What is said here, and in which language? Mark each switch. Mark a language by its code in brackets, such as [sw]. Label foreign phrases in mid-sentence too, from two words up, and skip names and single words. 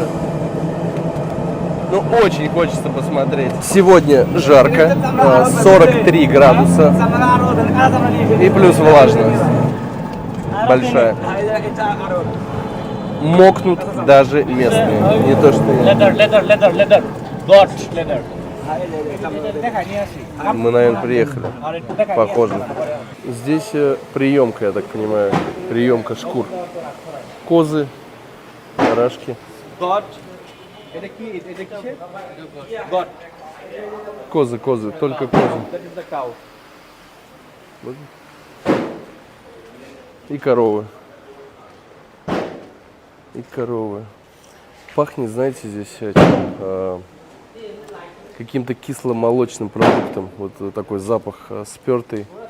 [ru] Ну, очень хочется посмотреть. Сегодня жарко, 43 градуса и плюс влажность большая. Мокнут даже местные, не то что я. [bn] লেদার গড লেদার [ru] Мы, наверное, приехали. Похоже. Здесь приемка, я так понимаю, приемка шкур. Козы, барашки. [bn] গড এটা কি এটা কিসের গড [ru] Козы, только козы. [en] that is the cow [ru] И коровы. И коровы. Пахнет, знаете, здесь чем? Каким-то кисломолочным продуктом. Вот такой запах спертый.